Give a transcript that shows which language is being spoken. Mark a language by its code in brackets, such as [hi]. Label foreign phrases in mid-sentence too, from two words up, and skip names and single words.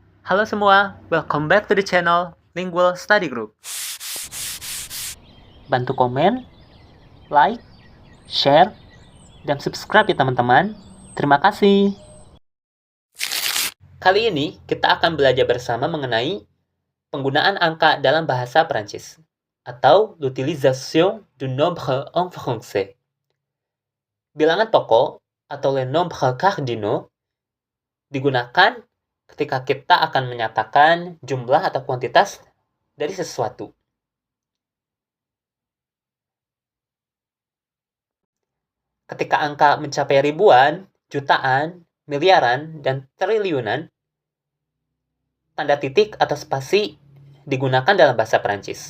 [id] Halo semua, [en] welcome back to the channel Lingual Study Group. [id] Bantu komen, like, share, dan subscribe ya teman-teman. Terima kasih. Kali ini kita akan belajar bersama mengenai penggunaan angka dalam bahasa Prancis atau [fr] l'utilisation du nombre en français. [id] Bilangan pokok atau [fr] les nombres cardinaux [id] digunakan ketika kita akan menyatakan jumlah atau kuantitas dari sesuatu. Ketika angka mencapai ribuan, jutaan, miliaran, dan triliunan, tanda titik atau spasi digunakan dalam bahasa Prancis.